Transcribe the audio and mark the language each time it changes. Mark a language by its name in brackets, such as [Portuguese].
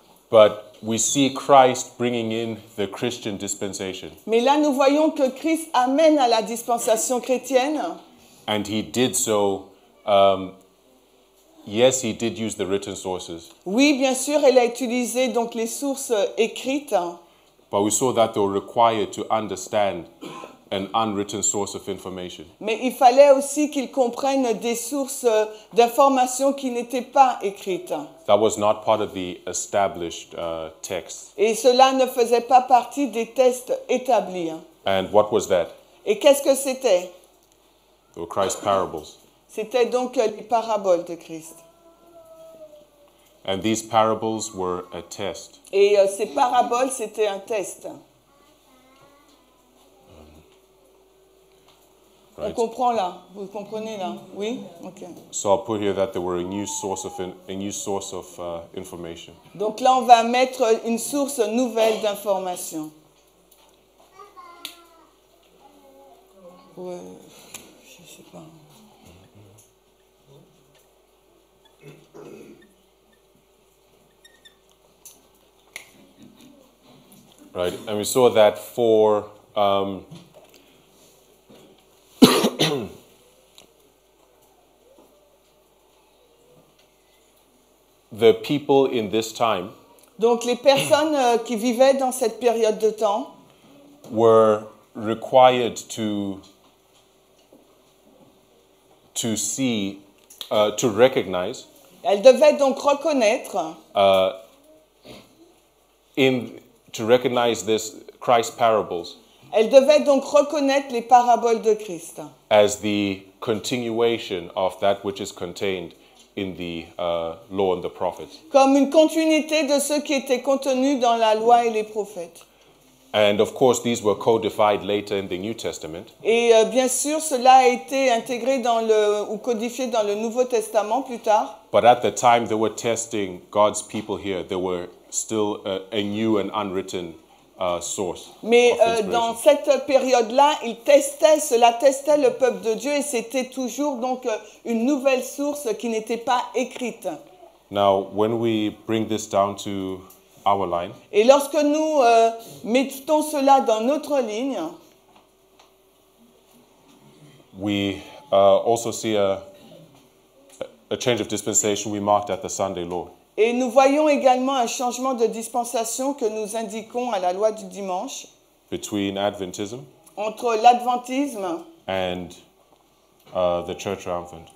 [English] But we see Christ bringing in the Christian dispensation. [French] Mais là, nous voyons que Christ amène à la dispensation chrétienne. [English] And he did so, yes, he did use the written sources. [French] Oui, bien sûr, elle a utilisé donc les sources écrites. [English] But we saw that they were required to understand an unwritten source of information. [French] Mais il fallait aussi qu'ils comprennent des sources d'informations qui n'étaient pas écrites. [English] That was not part of the established text. [French] Et cela ne faisait pas partie des textes établis. [English] And what was that? [French] Et qu'est-ce que c'était? [English] They were Christ's parables. [French] C'était donc les paraboles de Christ. [English] And these parables were a test. [French] Et ces paraboles, c'était un test. On [English] Right. [French] comprend là? Vous comprenez là? Oui? Ok. [English] So I'll put here that there were a new source of information. [French] Donc là, on va mettre une source nouvelle d'information. Ouais, je sais pas. [English] Right, and we saw that for the people in this time [French] Donc les personnes qui vivaient dans cette période de temps [English] were required to see, to recognize [French] elles devaient donc reconnaître [English] to recognize this Christ parables [French] elles devaient donc reconnaître les paraboles de Christ [English] as the continuation of that which is contained in the law and the prophets. [French] comme une continuité de ce qui était contenu dans la loi et les prophètes. [English] And of course, these were codified later in the New Testament. [French] Et bien sûr, cela a été intégré ou codifié dans le Nouveau Testament plus tard. [English] But at the time they were testing God's people here, there were still a new and unwritten source. [French] Mais [English] of inspiration. [French] dans cette période-là, cela testait le peuple de Dieu et c'était toujours donc une nouvelle source qui n'était pas écrite. [English] Now, when we bring this down to our line, [French] Et lorsque nous mettons cela dans notre ligne, [English] we also see a change of dispensation we marked at the Sunday law. [French] et nous voyons également un changement de dispensation que nous indiquons à la loi du dimanche [English] Between Adventism [French] entre l'adventisme [English] and the church triumphant.